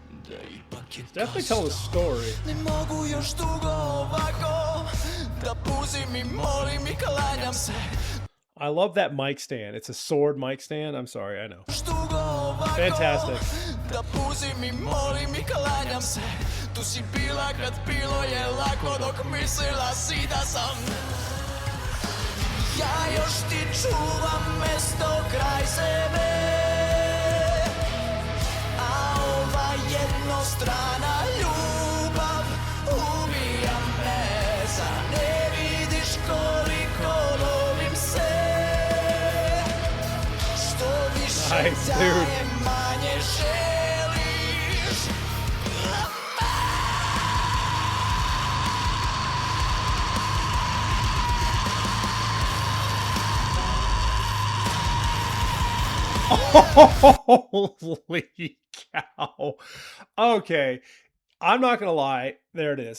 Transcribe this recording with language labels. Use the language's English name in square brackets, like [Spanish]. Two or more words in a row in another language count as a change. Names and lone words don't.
[English] It's definitely telling a story. I love that mic stand. It's a sword mic stand. I'm sorry, I know. Fantastic. [Serbian] Ja još ti čuvam mesto kraj sebe, a ova jednostrana ljubav ubija me. Zar ne vidiš koliko volim se? Što više dajem, manje želiš. [English] Holy cow. Okay. I'm not going to lie. There it is.